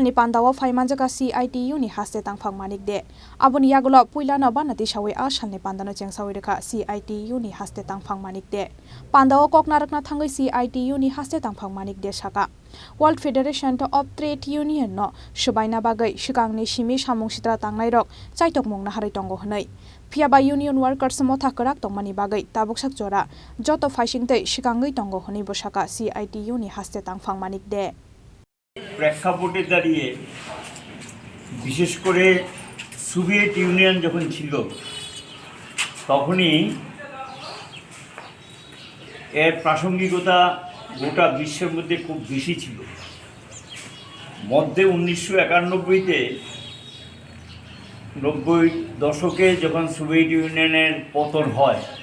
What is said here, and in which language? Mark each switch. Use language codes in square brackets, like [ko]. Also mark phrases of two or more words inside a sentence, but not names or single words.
[trp] ni Panda wa phai manjaka CITU ni Haste Tangphang manik de aboni yagulo puilana banati shawi ashal ni Panda no chengsawi rekha CITU ni Haste Tangphang manik de Panda o koknarakna thangai CITU ni Haste Tangphang manik de saka World Federation of Trade Union no subaina bagai shikangni simi samung sitra tangnai rok chaitok mungna harai tongo hnai Phiaba [en] Union Workers [trp] motha karak tongmani bagai tabuk sakjora joto faisingtei shikangai tongo hni bosaka CITU ni Haste Tangphang manik de [bn] প্রেক্ষাপটে দাঁড়িয়ে বিশেষ করে সোভিয়েত ইউনিয়ন যখন ছিল তখনই এর প্রাসঙ্গিকতা গোটা বিশ্বের মধ্যে খুব বেশি ছিল মধ্যে 1991-তে 90 দশকে যখন সোভিয়েত ইউনিয়নের পতন হয়